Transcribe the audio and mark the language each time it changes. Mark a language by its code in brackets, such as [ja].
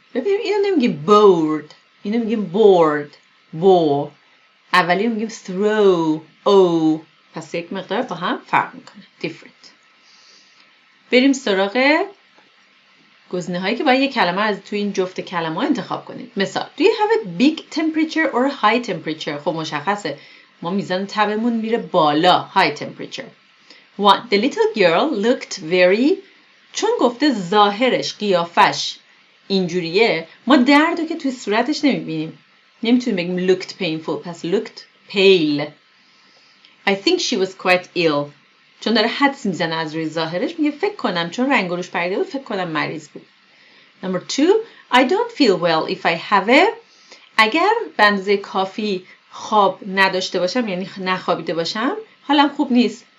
[fa] ببینیم اینو نمیگیم bored. اینو میگیم bored. اولی میگیم throw. پس یک مقدار با هم فرق میکنه. [en] different. [fa] بریم سراغ گزینه هایی که باید یک کلمه از توی این جفت کلمه ها انتخاب کنید. [en] مثال Do you have a big temperature or high temperature؟ [fa] خب مشخصه ما میزان تبمون میره بالا. [en] high temperature. 1. The little girl looked very. [fa] چون گفته ظاهرش قیافش اینجوریه ما دردو که توی صورتش نمیبینیم. نمیتونیم بگیم [en] looked painful. پس looked pale. I think she was quite ill. [fa] چون داره حدس میزنه از روی ظاهرش میگه فکر کنم چون رنگ و روش پریده بود فکر کنم مریض بود. [en] Number 2. I don't feel well if I have a. [fa] اگر به اندازه کافی خواب نداشته باشم یعنی نخوابیده باشم حالم خوب نیست.